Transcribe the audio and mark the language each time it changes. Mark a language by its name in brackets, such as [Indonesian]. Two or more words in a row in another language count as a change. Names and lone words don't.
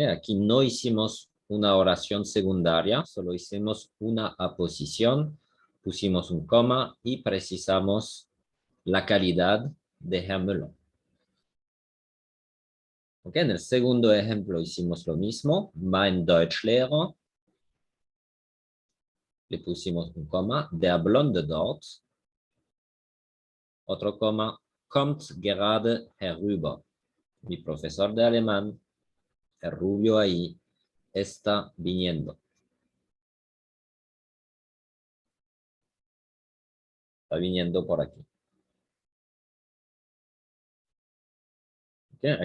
[Spanish] Aquí no hicimos una oración secundaria, solo hicimos una aposición, pusimos un coma y precisamos la calidad de Herr Müller. ¿Okay? En el segundo ejemplo hicimos lo mismo. [German] Mein Deutschlehrer. [Spanish] Le pusimos un coma. [German] Der Blonde dort. [Spanish] Otro coma. [German] Kommt gerade herüber. [Spanish] Mi profesor de alemán, el rubio ahí, está viniendo. Está viniendo por aquí. ¿Okay?